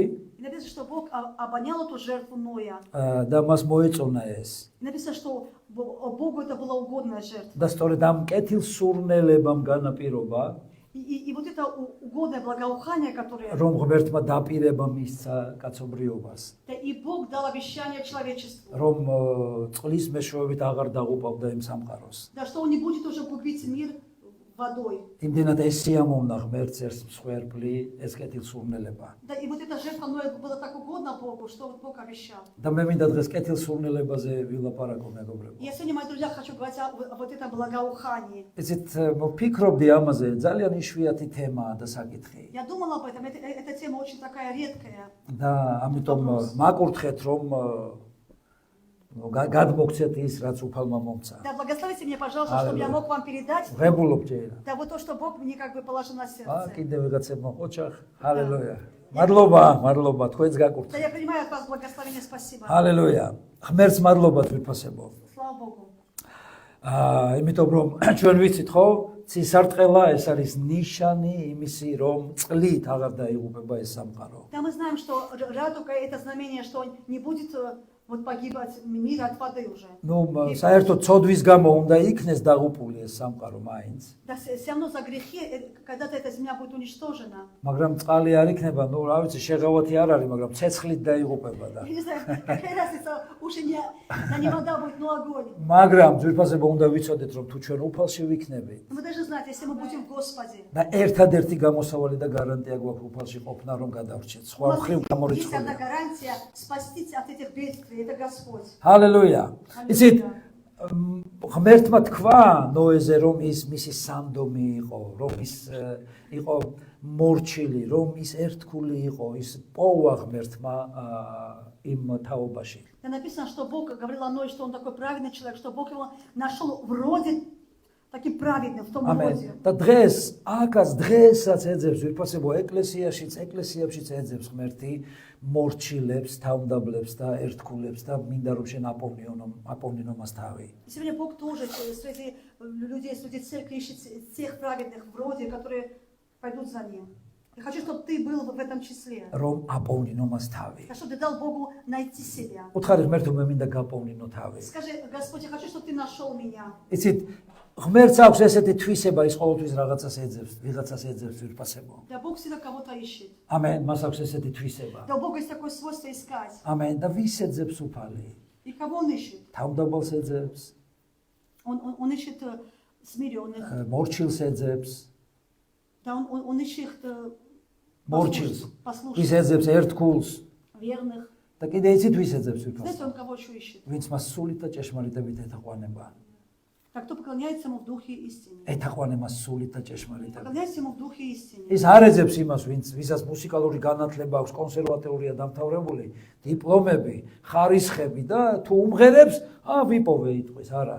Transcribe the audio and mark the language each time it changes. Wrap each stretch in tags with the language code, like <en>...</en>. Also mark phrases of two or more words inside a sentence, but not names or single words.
<ru>И написано, что Бог обонял эту жертву Ноя.</ru> <ka>და მას მოეწონა ეს.</ka> <ru>И написано, что Богу это была угодная жертва.</ru> <ka>და სწორედ ამ კეთილ სურნელებამ განაპირობა</ka> <ru>И вот это угодное благоухание, которое...</ru> <ka>რომ ღმერთმა დაპირება მისცა კაცობრიობას.</ka> <ru>Да, и Бог дал обещание человечеству.</ru> <ka>რომ წყლის მეშვეობით აღარ დაღუპავდა იმ სამყაროს.</ka> <ru>Да, что он не будет уже губить мир водой.</ru> <ka>იმდენად ეს სიამოვნა ღმერთს ეს მსხვერპლი, ეს კეთილ სურნელება.</ka> <ru>Да, и вот эта жертва Ноя была так угодна Богу, что вот Бог обещал.</ru> <ka>და მე მინდა დღეს კეთილ სურნელებაზე ვილაპარაკო მეგობრებო.</ka> <ru>Я сегодня, мои друзья, хочу говорить о вот этом благоухании.</ru> <ka>ესეთ მოფიქრობდი ამაზე, ძალიან იშვიათი თემაა და საკითხი.</ka> <ru>Я думала об этом, эта тема очень такая редкая.</ru> <ka>და ამიტომ მაკურთხეთ რომ გადმოგცეთ ის რაც უფალმა მომცა.</ka> <ru>Да, благословите меня, пожалуйста, чтобы я мог вам передать.</ru> <ka>ღებულობ ჯერა.</ka> <ru>Да, вот то, что Бог мне как бы положил на сердце.</ru> <ka>კიდევ ვიღაცებმა ოჩახ. ჰალელუია. მადლობა, თქვენს</ka> <ru>Да,</ru> <ka>გაკურთხეთ.</ka> <ru>я принимаю от вас благословение, спасибо.</ru> <ka>ჰალელუია. ღმერთს მადლობა თვითფასებო.</ka> <ru>Слава Богу.</ru> <ka>იმიტომ რომ ჩვენ ვიცით ხო, ცისარტყელა ეს არის ნიშანი იმისი რომ წყლით აღარ დაიღუპება ეს სამყარო.</ka> <ru>Да, мы знаем, что радуга это знамение, что не будет вот погибать мир от воды уже. Ну,</ru> <ka>საერთოდ ცოდვის გამო უნდა იქნეს დაღუპული ეს სამყარო მაინც.</ka> <ru>Да, все равно за грехи когда-то эта земля будет уничтожена.</ru> <ka>მაგრამ წყალი არ იქნება, ну, რა ვიცი, შეღავათი არ არის, მაგრამ ცეცხლით დაიღუპება და.</ka> <ru>Я не знаю, какая разница, уже не вода будет, но огонь.</ru> <ka>მაგრამ ძვირფასებო უნდა ვიცოდეთ, რომ თუ ჩვენ უფალში ვიქნებით</ka> <ru>Мы должны знать, если мы будем в Господе.</ru> <ka>და ერთადერთი გამოსავალი და გარანტია გვაქვს უფალში ყოფნა, რომ გადავრჩეთ. სხვა მხრივ</ka> <ru>Есть одна</ru> <ka>გამორიცხულია.</ka> <ru>гарантия спастись от этих бедствий, это Господь.</ru> <ka>ჰალელუია. იცით, ღმერთმა თქვა ნოეზე, რომ ის მისი სამდომი იყო, რომ ის იყო მორჩილი, რომ ის ერთგული იყო, ის პოვა ღმერთმა იმ თაობაში.</ka> <ru>Да, написано, что Бог говорил о Ное, что он такой праведный человек, что Бог его нашел вроде таким праведным в том</ru> <ka>ამენ.</ka> <ru>роде.</ru> <ka>და დღესაც ეძებს ვირფასებო ეკლესიებშიც ეძებს ღმერთი მორჩილებს, თავმდაბლებს და ერთგულებს და მინდა რომ შენ აპოვნინო მას თავი.</ka> <ru>И сегодня Бог тоже среди людей церкви ищет тех праведных в роде, которые пойдут за Ним. Я хочу, чтобы ты был в этом числе.</ru> <ka>რომ აპოვნინო მას თავი.</ka> <ru>Чтобы ты дал Богу найти себя.</ru> <ka>უთხარი ღმერთო მე მინდა გაპოვნინო თავი.</ka> <ru>Скажи, Господь, я хочу, чтобы ты нашел меня.</ru> <ka>იცით ღმერთს აქვს ესეთი თვისება ის ყოველთვის ვიღაცას ეძებს ვირფასებო.</ka> <ru>Да, Бог всегда кого-то ищет.</ru> <ka>ამენ, მას აქვს ესეთი თვისება.</ka> <ru>Да, у Бога есть такое свойство искать.</ru> <ka>ამენ და ვის ეძებს უფალი?</ka> <ru>И кого он ищет?</ru> <ka>თავმდაბალს ეძებს,</ka> <ru>Он ищет смиренных.</ru> <ka>მორჩილს ეძებს,</ka> <ru>Да, он ищет</ru> <ka>მორჩილს. ვის</ka> <ru>послушных,</ru> <ka>ეძებს ერთგულს</ka> <ru>верных.</ru> <ka>და კიდე იცით ვის ეძებს</ka> <ru>Знаете,</ru> <ka>ვირფასებო?</ka> <ru>он кого еще ищет?</ru> <ka>ვინც მას სულით და ჭეშმარიტებით ეთაყვანება.</ka> <ru>Так, кто поклоняется ему в духе истине.</ru> <ka>ეთაყვანება სულით და ჭეშმარიტებით.</ka> <ru>Поклоняется ему в духе истине.</ru> <ka>ის არ ეძებს იმას, ვისაც მუსიკალური განათლება აქვს, კონსერვატორია დამთავრებული, დიპლომები, ხარისხები და თუ უმღერებს, ვიპოვე იტყვის, არა.</ka>